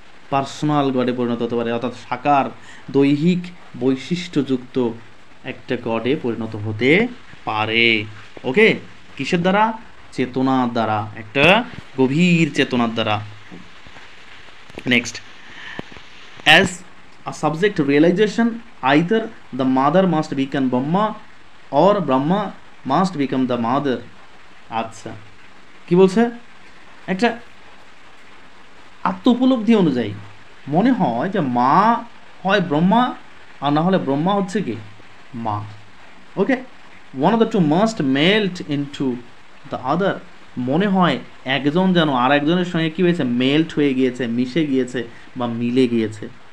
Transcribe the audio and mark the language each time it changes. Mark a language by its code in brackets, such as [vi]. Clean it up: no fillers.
[bn] Personal গডে পরিণত হতে পারে। অর্থাৎ সাকার দৈহিক বৈশিষ্ট্যযুক্ত একটা গডে পরিণত হতে পারে। ওকে, কিসের দ্বারা? চেতনার দ্বারা, একটা গভীর চেতনার দ্বারা। [en] Next, as a subject realization, either the mother must become Brahma or Brahma must become the mother. [bn] আচ্ছা, কি বলছে? একটা আত্ম উপলব্ধি অনুযায়ী মনে হয় যে মা হয় ব্রহ্মা, আর না হলে ব্রহ্মা হচ্ছে কি মা। [en] Okay, one of the two must melt into the other. [bn] মনে হয় একজন যেন আর একজনের সঙ্গে কি হয়েছে? মেল্ট হয়ে গিয়েছে, মিশে গিয়েছে বা মিলে গিয়েছে।